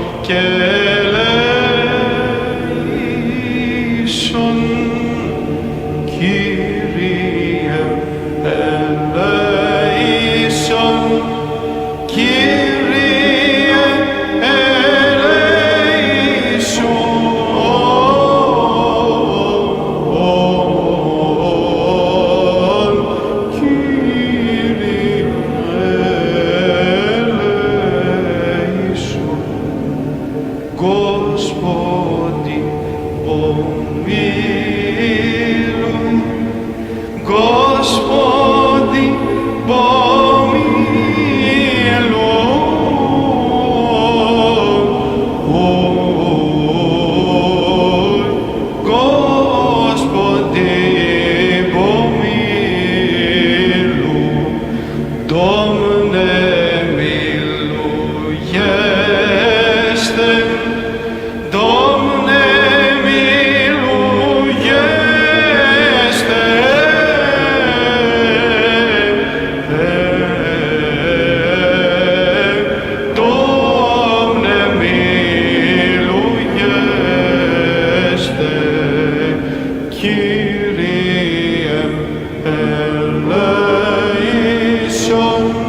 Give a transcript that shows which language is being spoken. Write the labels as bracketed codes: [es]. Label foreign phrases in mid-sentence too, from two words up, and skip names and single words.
[el] ελέησον, Κύριε ελέησον, Κύριε ελέησον, Κύριε ελέησον. [ru] Господи, помилуй, Господи, помилуй, Господи, помилуй, [ro] Domne milujeste, Domne milujeste, Domne milujeste, [el] Κύριε ελέησον,